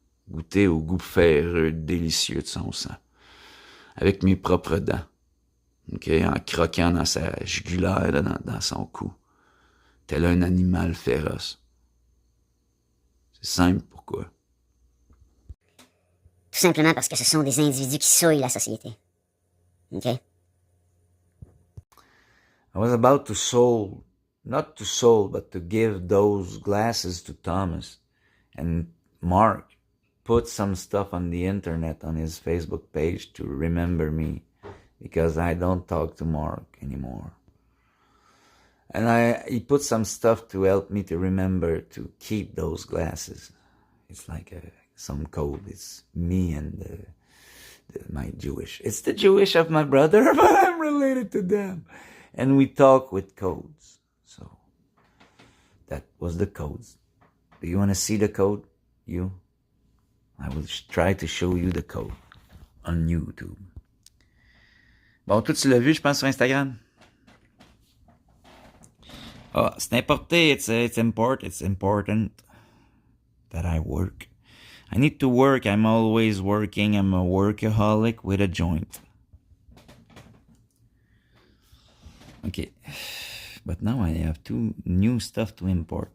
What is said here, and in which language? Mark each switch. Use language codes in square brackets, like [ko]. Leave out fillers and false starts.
[fr] Goûter au goût ferreux, délicieux de son sang, avec mes propres dents, okay, en croquant dans sa jugulaire, là, dans son cou, tel un animal féroce. C'est simple pourquoi. Tout simplement parce que ce sont des individus qui souillent la société. OK? [en] I was about to sold, not to sold, but to give those glasses to Thomas. And Mark put some stuff on the internet on his Facebook page to remember me, because I don't talk to Mark anymore. And he put some stuff to help me to remember to keep those glasses. It's like some code. It's me and my Jewish. It's the Jewish of my brother, but I'm related to them. And we talk with codes. So that was the codes. Do you want to see the code? You? I will try to show you the code on YouTube. [fr] Bon, toi, tu l'as vu, je pense, sur Instagram? Ah, c'est importé. [en] It's important that I work. I need to work. I'm always working. I'm a workaholic with a joint. Okay. But now I have two new stuff to import.